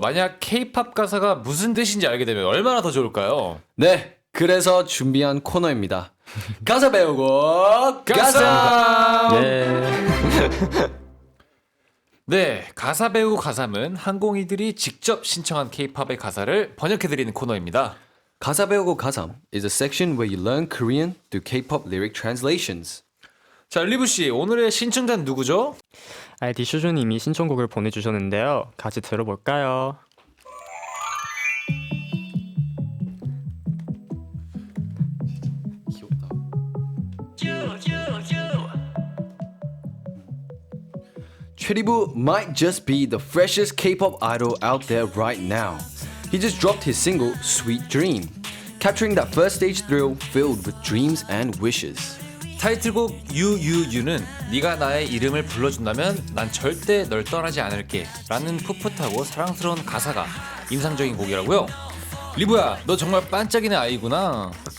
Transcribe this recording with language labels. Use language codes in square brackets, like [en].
[ko] 만약 K-팝 가사가 무슨 뜻인지 알게 되면 얼마나 더 좋을까요? 네, 그래서 준비한 코너입니다. 가사 배우고 가사. 네. 네, 가사 배우 가삼은 항공이들이 직접 신청한 K-팝의 가사를 번역해드리는 코너입니다. [en] 가사 배우고 가삼 is a section where you learn Korean through K-pop lyric translations. [ko] 자, 리브 씨, 오늘의 신청자는 누구죠? 아이디 슈즈님이 신청곡을 보내주셨는데요. 같이 들어볼까요? 귀엽다. [en] 최리부 might just be the freshest K-pop idol out there right now. He just dropped his single Sweet Dream, capturing that first stage thrill filled with dreams and wishes. [ko] 타이틀곡 유유유는 네가 나의 이름을 불러준다면 난 절대 널 떠나지 않을게 라는 풋풋하고 사랑스러운 가사가 인상적인 곡이라고요. 리브야, 너 정말 반짝이는 아이구나.